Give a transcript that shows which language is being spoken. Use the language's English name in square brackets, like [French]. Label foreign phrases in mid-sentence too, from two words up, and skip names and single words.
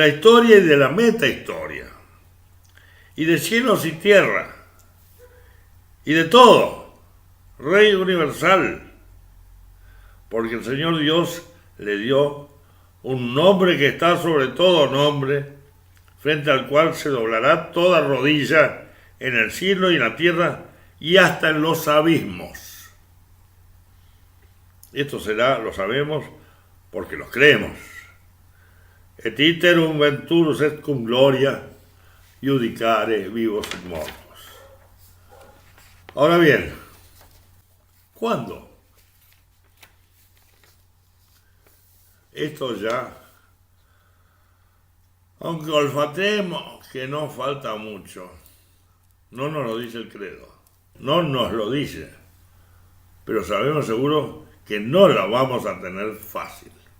[Spanish] la historia y de la metahistoria, y de cielos y tierra, y de todo, Rey universal, porque el Señor Dios le dio un nombre que está sobre todo nombre, frente al cual se doblará toda rodilla en el cielo y en la tierra y hasta en los abismos. Esto será, lo sabemos, porque los creemos. [Latin] Et iterum venturus et cum gloria iudicare vivos et mortos. [Spanish] Ahora bien, ¿cuándo? Esto ya, aunque olfateemos que no falta mucho, no nos lo dice el credo, no nos lo dice, pero sabemos seguro que no la vamos a tener fácil.